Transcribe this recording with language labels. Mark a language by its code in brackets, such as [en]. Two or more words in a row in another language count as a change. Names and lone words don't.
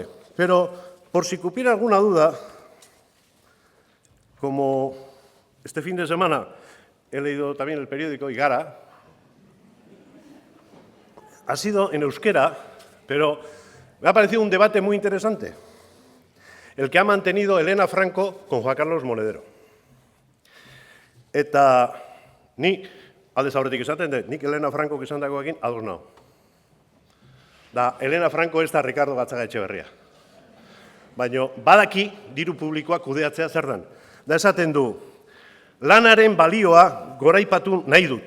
[es] Pero, por si cupiera alguna duda, como este fin de semana he leído también el periódico Igara, ha sido en euskera, pero me ha parecido un debate muy interesante, el que ha mantenido Elena Franco con Juan Carlos Monedero. [eu] Eta ni aldez aurretik esaten dut, nik Elena Franco esan dagoekin ados nao. Da, Elena Franco ez da Ricardo Gatzagaetxeberria. Baina badaki diru publikoa kudeatzea zer dan. Da esaten du, lanaren balioa goraipatu nahi dut.